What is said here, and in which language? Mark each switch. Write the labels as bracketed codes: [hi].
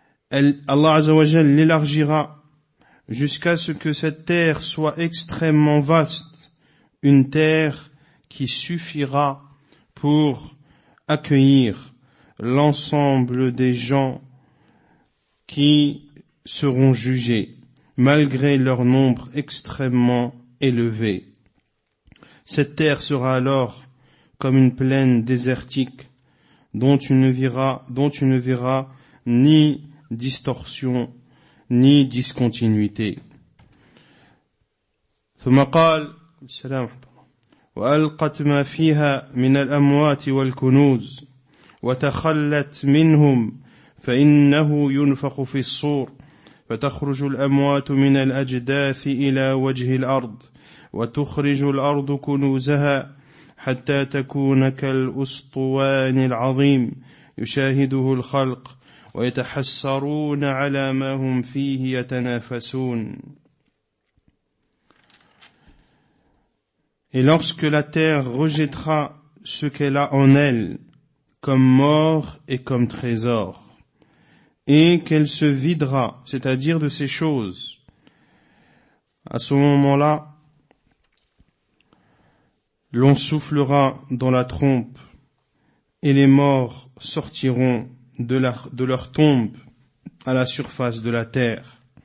[fr] Allah azza wa jalla l'élargira jusqu'à ce que cette terre soit extrêmement vaste, une terre qui suffira pour accueillir l'ensemble des gens qui seront jugés, malgré leur nombre extrêmement élevé. Cette terre sera alors comme une plaine désertique dont tu ne verras ni distorsion ni discontinuité. [ar] ثم قال السلام وألقت ما فيها من الأموات والكنوز وتخلت منهم فإنه ينفخ في الصور فتخرج الأموات من الأجداث إلى وجه الأرض وتخرج الأرض كنوزها حتى تكون كالأسطوان العظيم يشاهده الخلق ويتحسرون على ما هم فيه يتنافسون. [fr] Et lorsque la terre rejettera ce qu'elle a en elle comme mort et comme trésor, et qu'elle se videra, c'est-à-dire de ces choses, à ce moment-là, l'on soufflera dans la trompe et les morts sortiront de leur tombe à la surface de la terre.